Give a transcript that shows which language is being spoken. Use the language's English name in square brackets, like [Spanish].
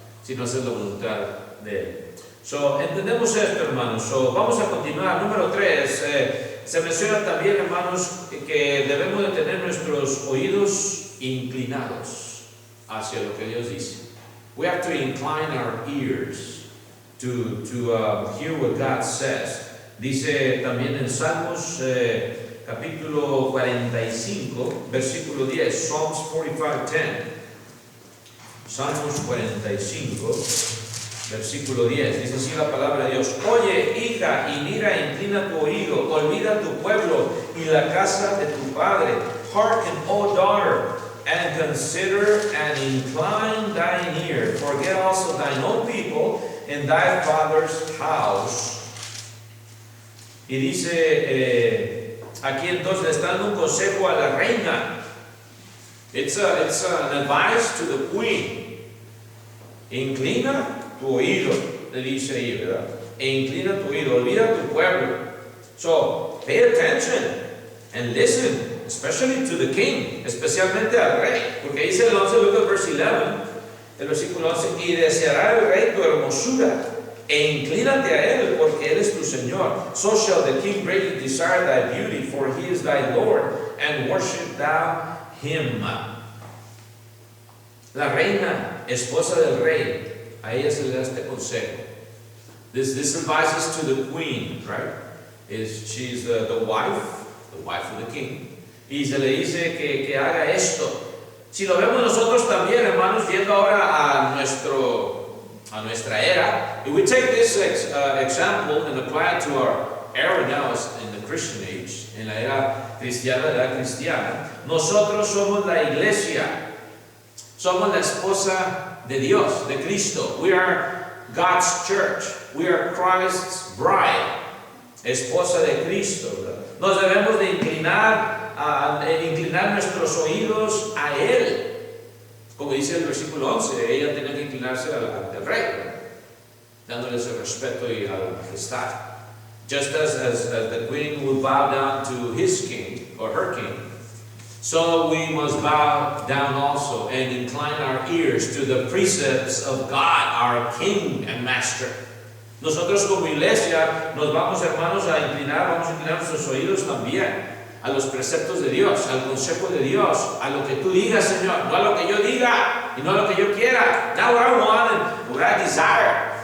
[Spanish] Si no haces la voluntad de Él. So, entendemos esto, hermanos. So, vamos a continuar. Número 3. Se menciona también, hermanos, que debemos de nuestros oídos inclinados hacia lo que Dios dice. [English] We have to incline our ears to hear what God says. [Spanish] Dice también en Salmos capítulo 45, versículo 10, Psalms 45:10. Salmos 45, versículo 10, dice así la palabra de Dios: Oye, hija, y mira, inclina tu oído, olvida tu pueblo y la casa de tu padre. [English] Hearken, O daughter, and consider and incline thine ear. Forget also thine own people and thy father's house. [Spanish] Y dice aquí entonces le está dando un consejo a la reina. [English] It's an advice to the queen. [Spanish] Inclina tu oído, le dice ahí, ¿verdad? E inclina tu oído, olvida tu pueblo. [English] So, pay attention and listen, especially to the king, [Spanish] especialmente al rey. Porque dice el 11, [English] look at verse 11, [Spanish] el versículo 11, y deseará el rey tu hermosura, e inclínate a él, porque él es tu Señor. [English] So shall the king greatly desire thy beauty, for he is thy Lord, and worship thou him. [Spanish] La reina, esposa del rey, a ella se le da este consejo. [English] This advice is to the queen, right? She's the wife of the king. [Spanish] Y se le dice que haga esto. Si lo vemos nosotros también, hermanos, viendo ahora a nuestra era, [English] if we take this example and apply it to our era now in the Christian age, [Spanish] en la era cristiana, la edad cristiana, nosotros somos la iglesia, somos la esposa de Dios, de Cristo. [English] We are God's church. We are Christ's bride, [Spanish] esposa de Cristo, [English] ¿verdad? [Spanish] Nos debemos de inclinar nuestros oídos a Él. Como dice el versículo 11, ella tenía que inclinarse al rey, ¿verdad? Dándole ese respeto y a la majestad. [English] Just as the queen would bow down to his king or her king, so we must bow down also and incline our ears to the precepts of God, our King and Master. [Spanish] Nosotros como iglesia nos vamos, hermanos, vamos a inclinar nuestros oídos también a los preceptos de Dios, al consejo de Dios, a lo que tú digas, Señor, no a lo que yo diga y no a lo que yo quiera. [English] Not what I want and what I desire.